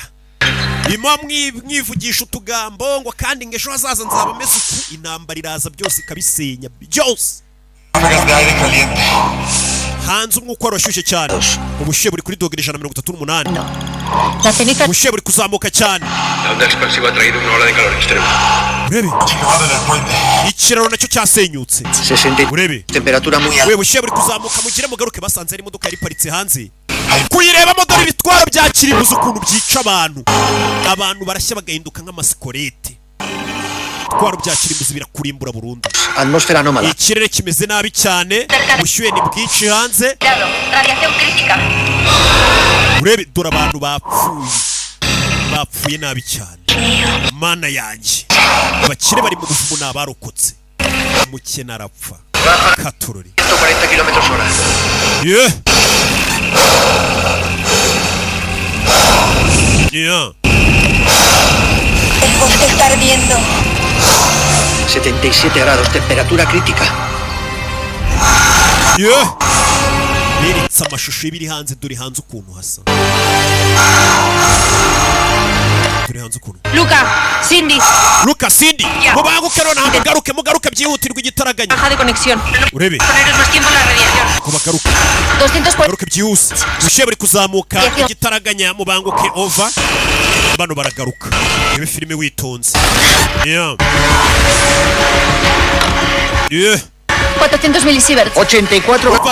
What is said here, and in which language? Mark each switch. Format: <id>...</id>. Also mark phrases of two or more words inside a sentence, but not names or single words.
<rw>Bima mwivugisha utugambo ngo kandi ngesho hazaza nzaba meze uku. Intambara iraza byose ikabisenya byose. Hanze umwuka warashyushye cyane. Ubushyuhe buri kuri dogere 138. Ubushyuhe buri kuzamuka cyane.</rw> <es>La onda expansiva ha traído una ola de calor extremo.</es> <rw>Urebe ikiraro nacyo cyasenyutse. Urebe</rw> <es>Temperatura muy alta.</es> <rw>ubushyuhe buri kuzamuka mugire mugaruke basanze ari imodoka yari iparitse hanze. Kuyirebamo dore ibitwaro bya kirimbuzi ukuntu byica abantu. Abantu barashya bagahinduka nk'amasikorete. Ibitwaro bya kirimbuzi birakurimbura burundu.</rw> <es>Atmósfera anómala.</es> <rw>Ikirere kimeze nabi cyane. Ubushyuhe ni bwinshi hanze.</rw> <es>Radiación crítica.</es> <rw>Urebe dore abantu bapfuye nabi cyane. Mana yanjye. Abakire bari mu buvumo n'abarokotse. Umukene arapfa. Katorori. 140 km/h.</rw> <es>El bosque está ardiendo. 77 grados, temperatura crítica.</es> <rw>Beretsa amashusho y'ibiri hanze, dore hanze ukuntu hasa. Dore hanze ukuntu. Luca, Cindy. Mubanguke none mugaruke byihutirwa igitaraganya.</rw> <es>Baja de conexión.</es> <rw>Urebe.</rw> <es>Poneros más tiempo en la radiación.</es> <rw>Bagaruka. 240. Garuke byihuse. Ubushyuhe buri kuzamuka igitaraganya mubanguke over. Bano baragaruka. Ibe filime witonze. 400 milisieverts. 84.</rw>